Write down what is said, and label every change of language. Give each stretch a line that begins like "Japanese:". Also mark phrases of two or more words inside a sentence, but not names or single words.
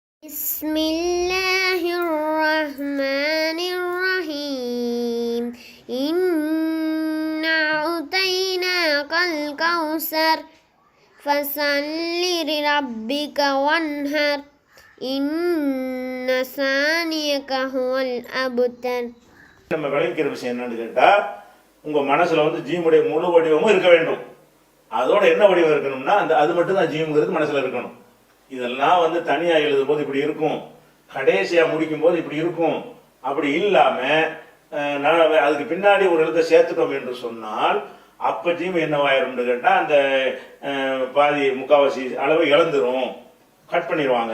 Arabic: بسم الله الرحمن الرحيم إنا أعطيناك الكوثر فصل لربك وانحر إن ثانيك هو الأبتر.
Tamil: நம்ம விளங்கிக்கிற விஷயம் என்னன்னு கேட்டா, உங்க மனசுல ஜீமுடைய முழு வடிவமும் இருக்க வேண்டும். அதோட என்ன வடிவம் இருக்கணும்னா அது மட்டும் தான் ஜீமுங்கிறது மனசுல இருக்கணும். இதெல்லாம் தனியா எழுதும் போது இப்படி இருக்கும், கடைசியா முடிக்கும் போது இப்படி இருக்கும். அப்படி இல்லாம அதுக்கு பின்னாடி ஒரு எழுத்தை சேர்த்துட்டோம் என்று சொன்னால் அப்ப ஜீம் என்னவாயிரும் கேட்டா, அந்த பாதி முக்காவாசி அளவு இழந்துரும், கட் பண்ணிடுவாங்க.